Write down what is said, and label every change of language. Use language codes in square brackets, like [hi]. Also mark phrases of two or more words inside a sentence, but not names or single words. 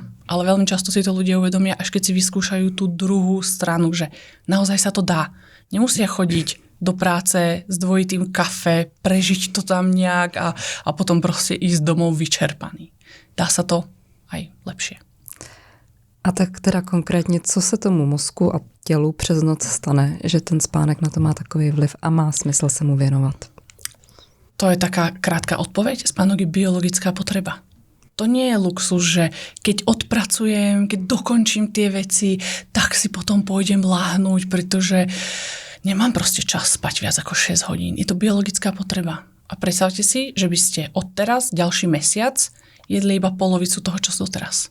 [sk] Ale veľmi často si to ľudia uvedomia, až keď si vyskúšajú tú druhú stranu, že naozaj sa to dá. Nemusia chodiť do práce s dvojitým kafe, prežiť to tam nejak a potom proste ísť domov vyčerpaný. Dá sa to aj lepšie. [cs] A tak teda konkrétně, co se tomu mozku a tělu přes noc stane, že ten spánek na to má takový vliv a má smysl se mu věnovat? [sk] To je taká krátka odpoveď. Spánok je biologická potreba. To nie je luxus, že keď odpracujem, keď dokončím tie veci, tak si potom pôjdem láhnuť, pretože nemám proste čas spať viac ako 6 hodín. Je to biologická potreba. A predstavte si, že by ste odteraz ďalší mesiac jedli iba polovicu toho, čo doteraz.